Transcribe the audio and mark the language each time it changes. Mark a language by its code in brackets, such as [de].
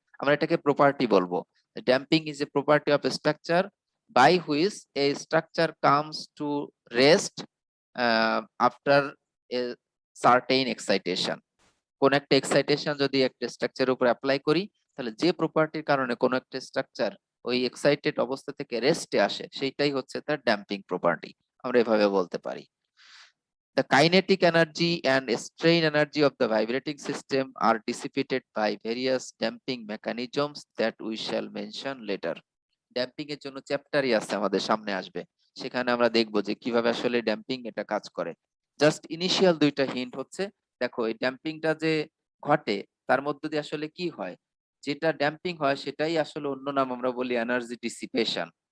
[bn] আমরা এটাকে প্রপার্টি বলবো। [en] Damping is a property of a structure by which a structure comes to rest after a certain excitation. [bn] কোন একটা excitation যদি একটা স্ট্রাকচারের উপর অ্যাপ্লাই করি, তাহলে যে প্রপার্টির কারণে কোন একটা স্ট্রাকচার ওই এক্সাইটেড অবস্থা থেকে রেস্টে আসে, সেইটাই হচ্ছে তার ড্যাম্পিং প্রপার্টি, আমরা এভাবে বলতে পারি। [en] The kinetic energy and strain energy of the vibrating system are dissipated by various damping mechanisms that we shall mention later। [bn] Damping এর জন্য চ্যাপ্টারই আছে, আমাদের সামনে আসবে। সেখানে আমরা দেখবো যে কিভাবে আসলে ড্যাম্পিং এটা কাজ করে। জাস্ট ইনিশিয়াল ২ টা হিন্ট হচ্ছে, দেখো এই ড্যাম্পিংটা যে ঘটে তার মধ্য দিয়ে আসলে কি হয়? যেটা ড্যাম্পিং হয় সেটাই আসলে অন্য নাম আমরা বলি এনার্জি ডিসিপেশন।